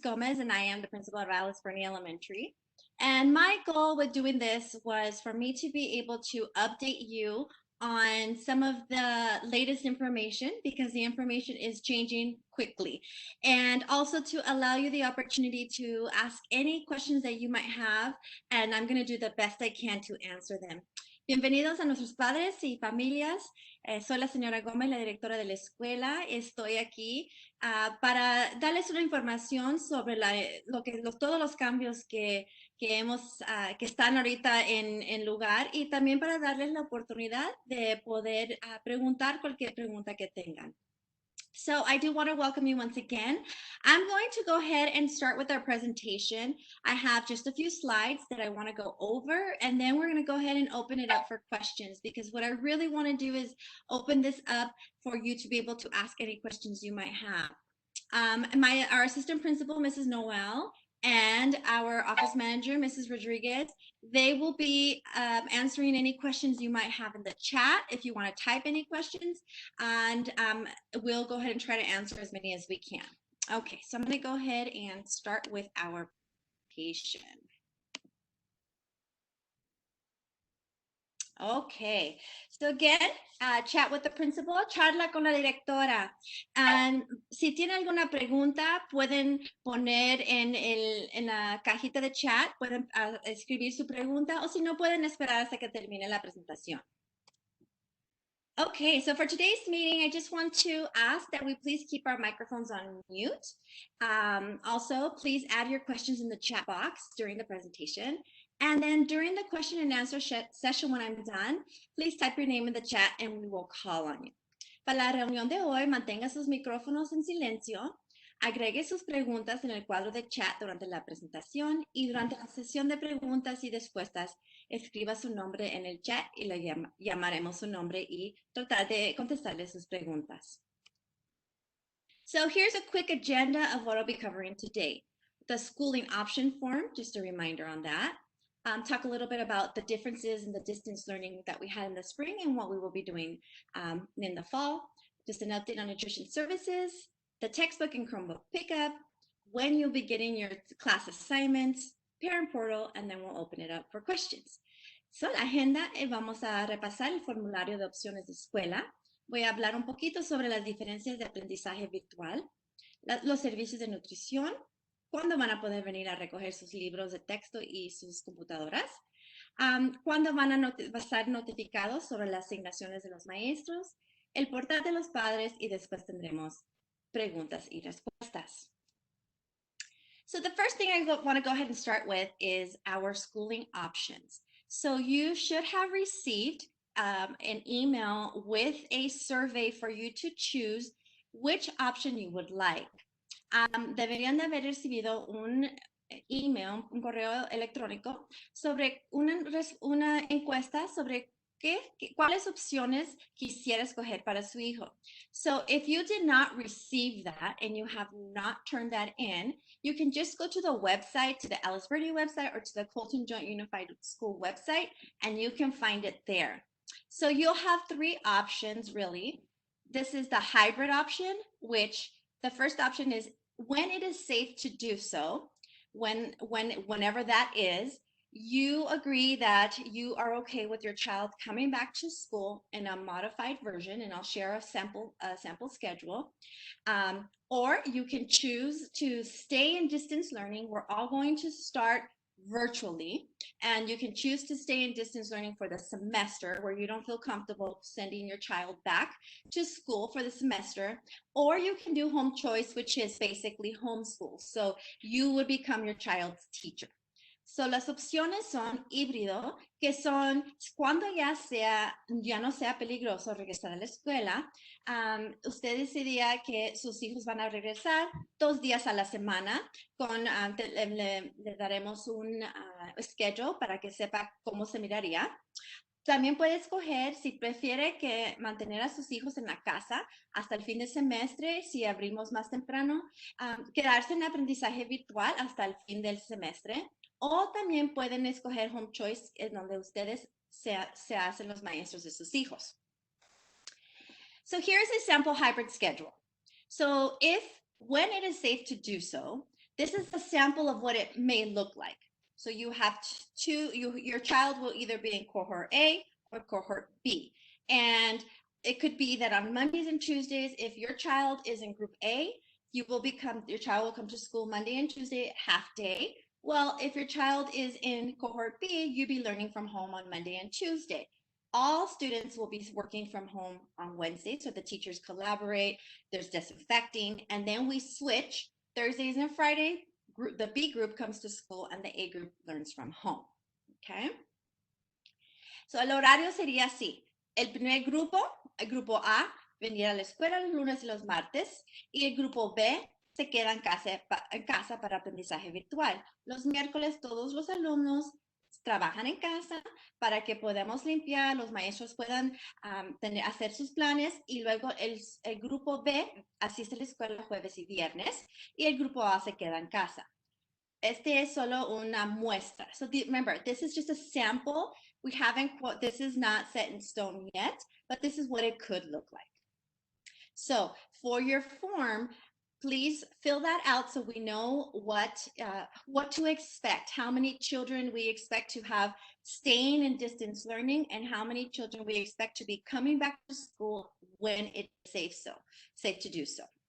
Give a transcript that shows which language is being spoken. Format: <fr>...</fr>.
<en>Gomez and I am the principal at Alice Burney Elementary. And my goal with doing this was for me to be able to update you on some of the latest information because the information is changing quickly. And also to allow you the opportunity to ask any questions that you might have. And I'm going to do the best I can to answer them.</en> <es>Bienvenidos a nuestros padres y familias. Soy la señora Gómez, la directora de la escuela. Estoy aquí para darles una información sobre todos los cambios que están ahorita en lugar y también para darles la oportunidad de poder preguntar cualquier pregunta que tengan.</es> <en>So I do want to welcome you once again. I'm going to go ahead and start with our presentation. I have just a few slides that I want to go over, and then we're going to go ahead and open it up for questions because what I really want to do is open this up for you to be able to ask any questions you might have. Our assistant principal, Mrs. Noel, and our office manager, Mrs. Rodriguez, they will be answering any questions you might have in the chat if you want to type any questions, and we'll go ahead and try to answer as many as we can. Okay, so I'm going to go ahead and start with our presentation. Okay, so again, chat with the principal,</en> <es>charla con la directora. And si tienen alguna pregunta, pueden poner en la cajita de chat, pueden escribir su pregunta, o si no, pueden esperar hasta que termine la presentación.</es> <en>Okay, so for today's meeting, I just want to ask that we please keep our microphones on mute. Also, please add your questions in the chat box during the presentation. And then during the question and answer session when I'm done, please type your name in the chat and we will call on you.</en> <es>Para la reunión de hoy, mantenga sus micrófonos en silencio, agregue sus preguntas en el cuadro de chat durante la presentación y durante la sesión de preguntas y respuestas, escriba su nombre en el chat y le llamaremos su nombre y tratar de contestarle sus preguntas.</es> <en>So here's a quick agenda of what I'll be covering today. The schooling option form, just a reminder on that. Talk a little bit about the differences in the distance learning that we had in the spring and what we will be doing in the fall. Just an update on nutrition services, the textbook and Chromebook pickup, when you'll be getting your class assignments, parent portal, and then we'll open it up for questions.</en> <es>So la agenda, vamos a repasar el formulario de opciones de escuela. Voy a hablar un poquito sobre las diferencias de aprendizaje virtual, los servicios de nutrición, cuándo van a poder venir a recoger sus libros de texto y sus computadoras, cuándo van a estar notificados sobre las asignaciones de los maestros, el portal de los padres y después tendremos preguntas y respuestas.</es> <en>So the first thing I want to go ahead and start with is our schooling options. So you should have received an email with a survey for you to choose which option you would like.</en> <es>Deberían de haber recibido un email, un correo electrónico sobre una encuesta sobre cuáles opciones quisiera escoger para su hijo.</es> <en>So if you did not receive that and you have not turned that in, you can just go to the website, to the Alice Burney website or to the Colton Joint Unified School website, and you can find it there. So you'll have three options really. This is the hybrid option, which the first option is when it is safe to do so, whenever that is, you agree that you are okay with your child coming back to school in a modified version, and I'll share a sample schedule. Or you can choose to stay in distance learning. We're all going to start virtually, and you can choose to stay in distance learning for the semester where you don't feel comfortable sending your child back to school for the semester, or you can do home choice, which is basically homeschool. So you would become your child's teacher.</en> <es>So las opciones son híbrido, que son cuando ya no sea peligroso regresar a la escuela. Usted decidía que sus hijos van a regresar 2 días a la semana. Le daremos un schedule para que sepa cómo se miraría. También puede escoger si prefiere que mantener a sus hijos en la casa hasta el fin de semestre, si abrimos más temprano, quedarse en aprendizaje virtual hasta el fin del semestre, o también pueden escoger home choice en donde ustedes se hacen los maestros de sus hijos.</es> <en>So here's a sample hybrid schedule. So when it is safe to do so, this is a sample of what it may look like. So you have your child will either be in cohort A or cohort B. And it could be that on Mondays and Tuesdays, if your child is in group A, your child will come to school Monday and Tuesday, half day. Well, if your child is in cohort B, you'll be learning from home on Monday and Tuesday. All students will be working from home on Wednesday, so the teachers collaborate, there's disinfecting, and then we switch Thursdays and Friday. The B group comes to school and the A group learns from home, okay?</en> <es>So el horario sería así. El primer grupo, el grupo A, venía a la escuela los lunes y los martes, y el grupo B se queda en casa para aprendizaje virtual. Los miércoles todos los alumnos trabajan en casa para que podamos limpiar, los maestros puedan hacer sus planes, y luego el grupo B asiste a la escuela jueves y viernes, y el grupo A se queda en casa. Este es solo una muestra.</es> <en>So remember, this is just a sample. This is not set in stone yet, but this is what it could look like. So for your form, please fill that out so we know what to expect, how many children we expect to have staying in distance learning, and how many children we expect to be coming back to school when it's safe to do so.</en>